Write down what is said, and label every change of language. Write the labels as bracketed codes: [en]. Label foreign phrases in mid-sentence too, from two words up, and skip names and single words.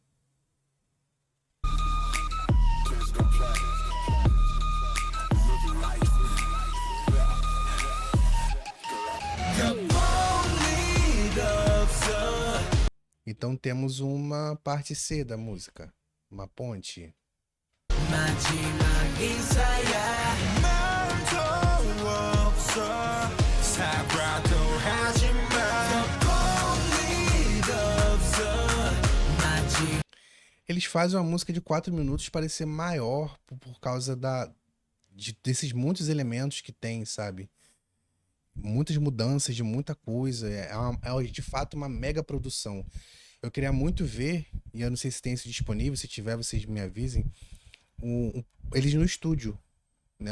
[pt] Então temos uma parte C da música, uma ponte. [ko] 마지막 인사야 말도 없어 사과도 하지마 볼 일 없어 마지막 [pt] Eles fazem uma música de 4 minutos parecer maior por causa desses muitos elementos que tem, sabe? Muitas mudanças de muita coisa. É de fato uma mega produção. Eu queria muito ver, e eu não sei se tem isso disponível, se tiver, vocês me avisem, eles no estúdio, né?